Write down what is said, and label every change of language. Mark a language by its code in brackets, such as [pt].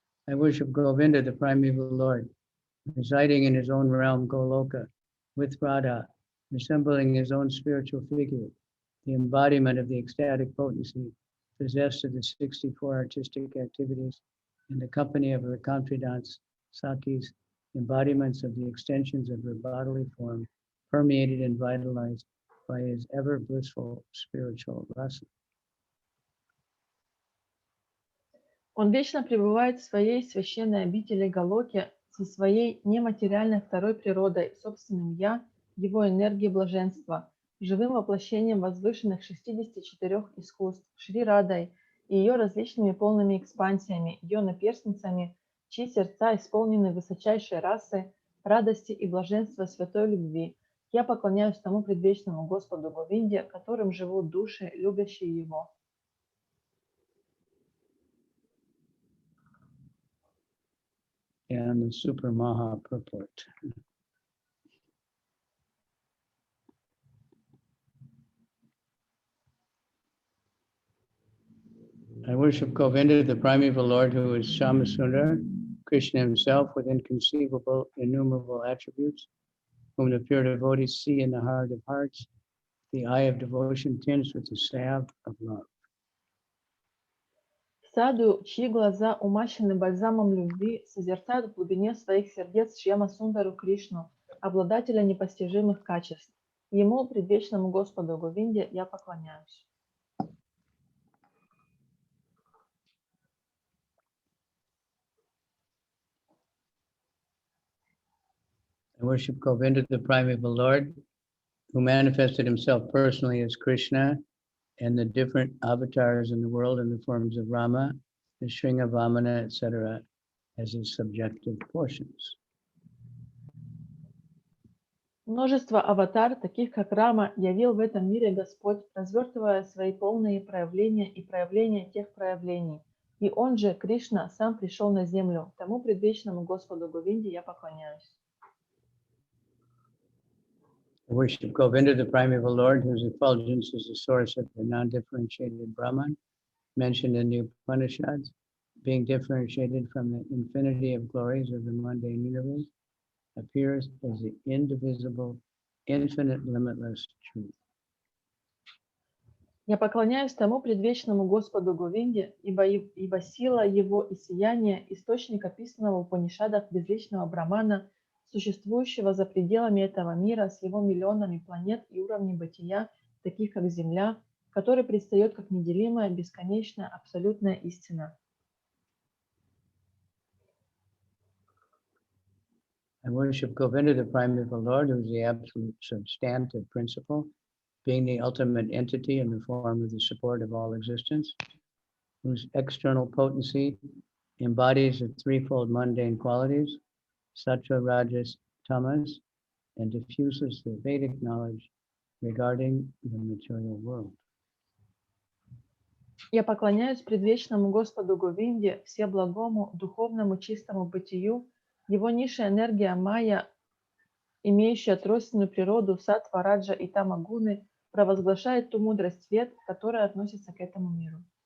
[en] I worship Govinda, the primeval Lord, residing in his own realm, Goloka, with Radha, resembling his own spiritual figure, the embodiment of the ecstatic potency, possessed of the 64 artistic activities, in the company of her confidants, Sakis, embodiments of the extensions of her bodily form, permeated and vitalized by his ever blissful spiritual rasa. [ru] Он вечно пребывает в своей священной обители Галоке со своей нематериальной второй природой, собственным «Я», его энергией блаженства, живым воплощением возвышенных 64 искусств, Шри Радой и ее различными полными экспансиями, ее наперстницами, чьи сердца исполнены высочайшей расы, радости и блаженства святой любви. Я поклоняюсь тому предвечному Господу Говинде, которым живут души, любящие его. [en] and the Super Maha purport. I worship Govinda, the primeval Lord, who is Shamasundar, Krishna himself with inconceivable, innumerable attributes, whom the pure devotees see in the heart of hearts, the eye of devotion tinged with the salve of love. [ru] Саду, чьи глаза умащены бальзамом любви, созерцают в глубине своих сердец Шьяма Сундару Кришну, обладателя непостижимых качеств. Ему, предвечному Господу Говинде, я поклоняюсь. [en] I worship Govinda, the primeval Lord, who manifested himself personally as Krishna and the different avatars in the world in the forms of Rama, the Shringa, Vamana, etc., as his subjective portions. [ru] Множество аватар, таких как Рама, явил в этом мире Господь, развертывая свои полные проявления и проявления тех проявлений. И Он же, Кришна, сам пришел на землю. Тому предвечному Господу Говинде я поклоняюсь. [en] I worship Govinda, the primeval Lord, whose effulgence is the source of the non-differentiated Brahman, mentioned in the Upanishads, being differentiated from the infinity of glories of the mundane universe, appears as the indivisible, infinite, limitless truth. [ru] Я поклоняюсь тому предвечному Господу Говинде, ибо сила Его и сияние, источник описанного в Упанишадах безличного Брамана, существующего за пределами этого мира с его миллионами планет и уровней бытия, таких как Земля, который предстает как неделимая, бесконечная, абсолютная истина. [en] I worship Govinda, the primeval Lord, who is the absolute substantive principle, being the ultimate entity in the form of the support of all existence, whose external potency embodies the threefold mundane qualities, sattva, rajas, tamas, and diffuses the Vedic knowledge regarding the material world. [ru] Я поклоняюсь предвечному Господу Говинде, всеблагому, духовному, чистому бытию, его низшая энергия майя, имеющая тройственную природу саттва, раджа и тамагуны, провозглашает ту мудрость свет, которая относится к этому миру.